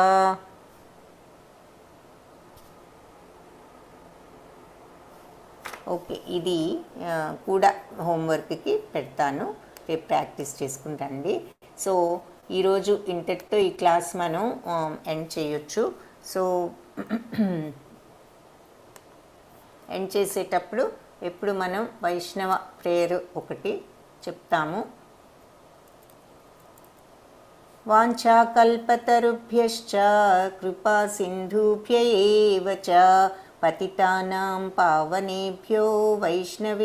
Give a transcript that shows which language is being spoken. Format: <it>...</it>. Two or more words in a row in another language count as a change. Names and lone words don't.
<te>ఓకే, ఇది కూడా హోంవర్క్కి పెడతాను, రేపు ప్రాక్టీస్ చేసుకుంటాండి. సో ఈరోజు ఇంతటితో ఈ క్లాస్ మనం ఎండ్ చేయొచ్చు. సో ఎండ్ చేసేటప్పుడు ఎప్పుడు మనం వైష్ణవ ప్రేయర్ ఒకటి చెప్తాము.</te> <sa>వాంఛాకల్పతరుభ్యశ్చ కృపా సింధుభ్య ఏవ చ పతితానాం పావనేభ్యో వైష్ణవే</sa>